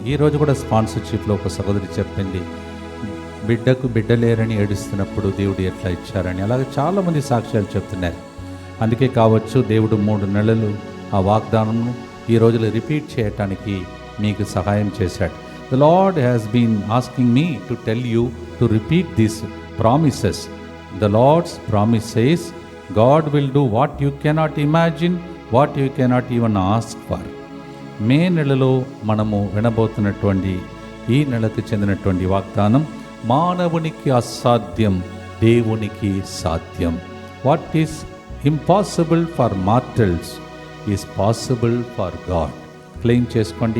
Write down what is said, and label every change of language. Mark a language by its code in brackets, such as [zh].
[te] ఈరోజు కూడా స్పాన్సర్షిప్లో ఒక సహోదరి చెప్పింది, బిడ్డకు బిడ్డలేరని ఏడుస్తున్నప్పుడు దేవుడు ఎట్లా ఇచ్చారని. అలాగే చాలామంది సాక్ష్యాలు చెప్తున్నారు. అందుకే కావచ్చు దేవుడు 3 నెలలు ఆ వాగ్దానంను ఈ రోజులు రిపీట్ చేయటానికి మీకు సహాయం చేశాడు. [en] The Lord has been asking me to tell you to repeat these promises. The Lord's promise says, God will do what you cannot imagine, what you cannot even ask for. [te] మే నెలలో మనము వినబోతున్నటువంటి ఈ నెలకు చెందినటువంటి వాగ్దానం, మానవునికి అసాధ్యం దేవునికి సాధ్యం. [en] What is impossible for mortals is possible for God. [te] Claim చేసుకోండి.